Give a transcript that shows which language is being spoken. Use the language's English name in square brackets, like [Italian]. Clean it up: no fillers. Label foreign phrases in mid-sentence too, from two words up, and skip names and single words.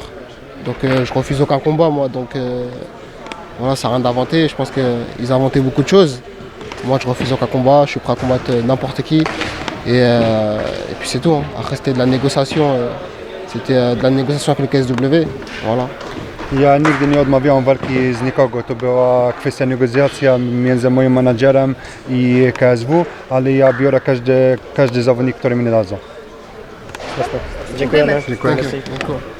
[French] Donc je refuse aucun combat moi. Donc voilà, ça n'a rien d'inventé. Je pense qu'ils inventaient beaucoup de choses. Moi je refuse aucun combat, je suis prêt à combattre n'importe qui. Et puis c'est tout. Hein. Après c'était de la négociation. C'était de la négociation avec le KSW. Voilà. [Polish] Ja nigdy nie odmawiałem walki z nikogo, to była kwestia negocjacja między moim menadżerem i KSW, ale ja biorę każdy zawodnik, który mi dadzą. Dziękujemy. Dziękuję. [English] Thank you.